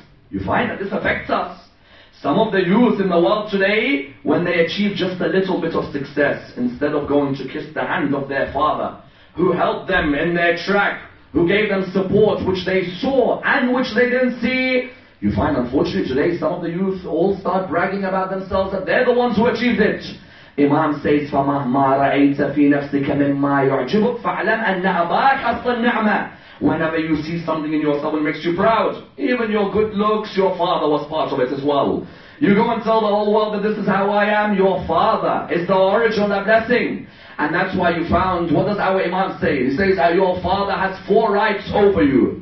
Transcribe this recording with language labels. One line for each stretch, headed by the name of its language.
English: You find that this affects us. Some of the youth in the world today, when they achieve just a little bit of success, instead of going to kiss the hand of their father, who helped them in their track, who gave them support which they saw and which they didn't see, you find unfortunately today some of the youth all start bragging about themselves that they're the ones who achieved it. Imam says,
Arabic: فَمَهْمَا رَأَيْتَ فِي نَفْسِكَ مِمَّا يُعْجِبُكَ فَعْلَمْ أَنَّ أَبَاكَ أَصْلًا نِعْمَةً.
English: Whenever you see something in yourself that makes you proud, even your good looks, your father was part of it as well. You go and tell the whole world that this is how I am, your father is the origin of that blessing. And that's why you found, what does our Imam say? He says, your father has 4 rights over you.